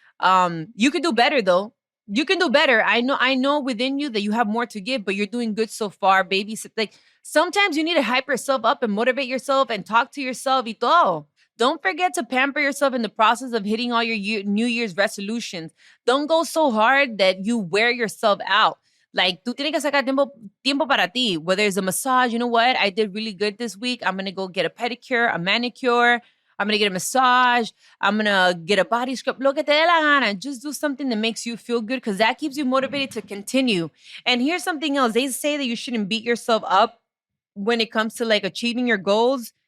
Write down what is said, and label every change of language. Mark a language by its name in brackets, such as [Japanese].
[English] You could do better though. You can do better. I know within you that you have more to give, but you're doing good so far, baby. Like, sometimes you need to hype yourself up and motivate yourself and talk to yourself [Spanish] y todo. [English] Don't forget to pamper yourself in the process of hitting all your New Year's resolutions. Don't go so hard that you wear yourself out. [Spanish] Like, tú tienes que sacar tiempo para ti. [English] Whether it's a massage, you know what? I did really good this week. I'm going to go get a pedicure, a manicure. I'm going to get a massage. I'm going to get a body scrub. [Spanish] Lo que te dé la gana. [English] Just do something that makes you feel good because that keeps you motivated to continue. And here's something else. They say that you shouldn't beat yourself up when it comes to like achieving your goals.